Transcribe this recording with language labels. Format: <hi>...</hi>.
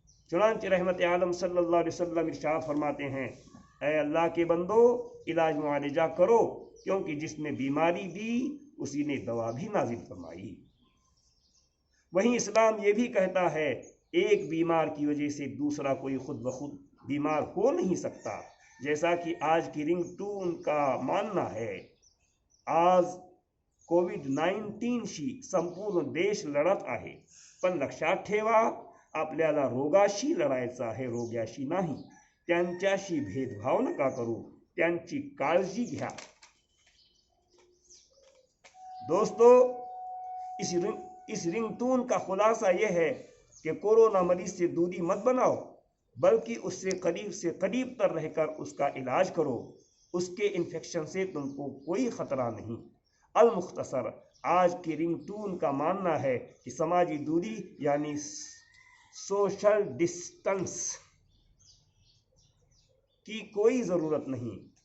<hi>चुनांचे रहमत आलम सल्लल्लाहु अलैहि वसल्लम इरशाद फरमाते हैं, ऐ अल्लाह के बंदो, इलाज मुआलजा करो, क्योंकि जिसने बीमारी दी उसी ने दवा भी नाजिल फरमाई। वहीं इस्लाम ये भी कहता है, एक बीमार की वजह से दूसरा कोई खुद ब खुद बीमार हो नहीं सकता, जैसा कि आज की रिंगटोन का मानना है।</hi> <mr>आज कोविड-19 शी संपूर्ण देश लढत आहे, पण लक्षात ठेवा, आपल्याला रोगाशी लढायचं आहे, रोग्याशी नाही। त्यांच्याशी भेदभाव नका करू, त्यांची काळजी घ्या।</mr> <hi>दोस्तों, इस रिंगटोन का खुलासा यह है कि कोरोना मरीज से दूरी मत बनाओ, बल्कि उससे करीब तर रहकर उसका इलाज करो। उसके इन्फेक्शन से तुमको कोई खतरा नहीं। अल मुख्तसर, आज की रिंगटोन का मानना है कि समाजी दूरी यानी सोशल डिस्टेंस की कोई ज़रूरत नहीं।</hi>